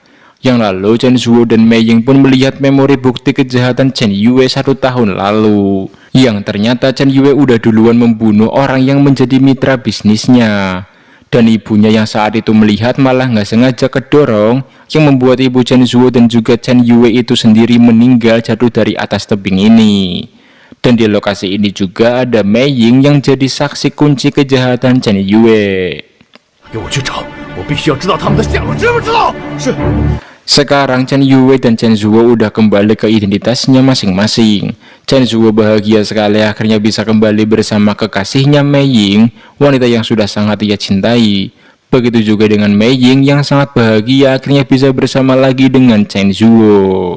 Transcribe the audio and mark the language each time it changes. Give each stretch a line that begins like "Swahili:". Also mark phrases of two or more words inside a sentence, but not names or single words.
Indonesian: Yang lalu Chen Zhuo dan Mei Ying pun melihat memori bukti kejahatan Chen Yue 1 tahun lalu, yang ternyata Chen Yue udah duluan membunuh orang yang menjadi mitra bisnisnya. Dan ibunya yang saat itu melihat malah nggak sengaja kedorong, yang membuat ibu Chen Zhuo dan juga Chen Yue itu sendiri meninggal jatuh dari atas tebing ini. Dan di lokasi ini juga ada Mei Ying yang jadi saksi kunci kejahatan Chen Yue.
Chinese: 给我去找，我必须要知道他们的下落，知不知道？是。
Indonesian: Sekarang Chen Yue dan Chen Zhuo udah kembali ke identitasnya masing-masing. Chen Zhuo bahagia sekali akhirnya bisa kembali bersama kekasihnya Mei Ying, wanita yang sudah sangat ia cintai. Begitu juga dengan Mei Ying yang sangat bahagia akhirnya bisa bersama lagi dengan Chen Zhuo.